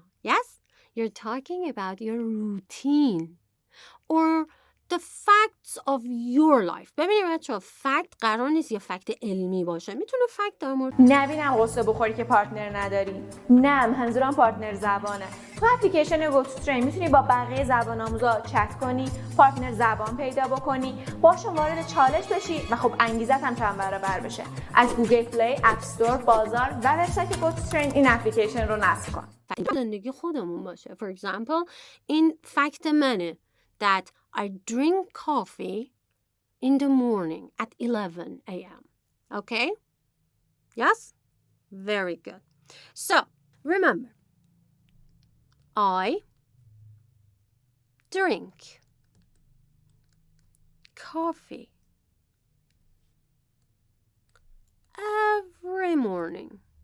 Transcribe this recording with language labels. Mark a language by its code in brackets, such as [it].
[en] Yes, you're talking about your routine or the facts of your life. [fa] ببینید بچه‌ها فکت قرار نیست یه فکت علمی باشه. میتونه فکت در مورد نبینم قصه بخوری که پارتنر نداری. نه، منظورم پارتنر زبانه. تو اپلیکیشن گوتوترین میتونی با بقیه زبان آموزا چت کنی، پارتنر زبان پیدا بکنی، باشون وارد چالش بشی و خب انگیزت هم چند برابر بشه. از گوگل پلی، اپ استور، بازار و وبسایت گوتوترین این اپلیکیشن رو نصب کن. زندگی خودمون باشه. [en] For example, [fa] این فکت منه [en] that I drink coffee in the morning at 11 a.m. Okay? Yes? Very good. So, remember, I drink coffee every morning.